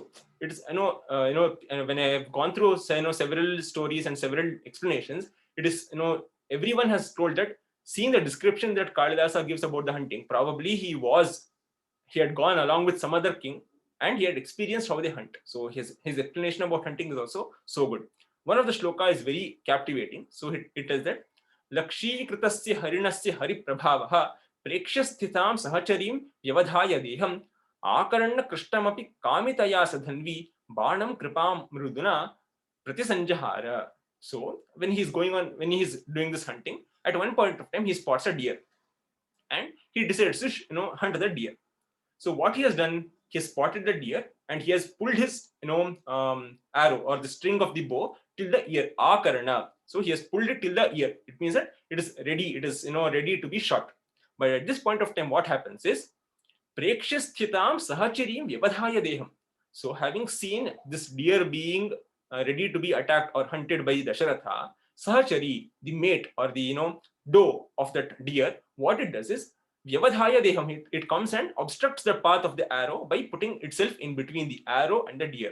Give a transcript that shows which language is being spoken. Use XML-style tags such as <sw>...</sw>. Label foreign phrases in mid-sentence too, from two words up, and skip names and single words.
<en>It's when I have gone through several stories and several explanations, it is everyone has told that, seeing the description that Kalidasa gives about the hunting, probably he had gone along with some other king and he had experienced how they hunt. So his explanation about hunting is also so good. One of the shloka is very captivating. So it tells that</en> <sa>लक्षीकृतस्य हरिणस्य हरिप्रभावः प्रेक्ष्य स्थितां सहचरीं व्यवधाय देहम् आकर्ण कृष्णमपि कामितया स धन्वी बाणं कृपां मृदुना प्रतिसंजहार.</sa> <en>So when he's doing this hunting, at one point of time he spots a deer and he decides to hunt the deer. So what he has done, he has spotted the deer and he has pulled his arrow or the string of the bow till the ear, akarana. So he has pulled it till the ear. It means that it is ready. It is ready to be shot. But at this point of time, what happens is</en> <sa>प्रेक्षस्थितं सहचरीं व्यवधाय देहम्.</sa> <en>So having seen this deer being ready to be attacked or hunted by Dasharatha, Sahachari, the mate or the doe of that deer, what it does is</en> <sa>व्यवधाय देहम्.</sa> <en>It comes and obstructs the path of the arrow by putting itself in between the arrow and the deer.</en>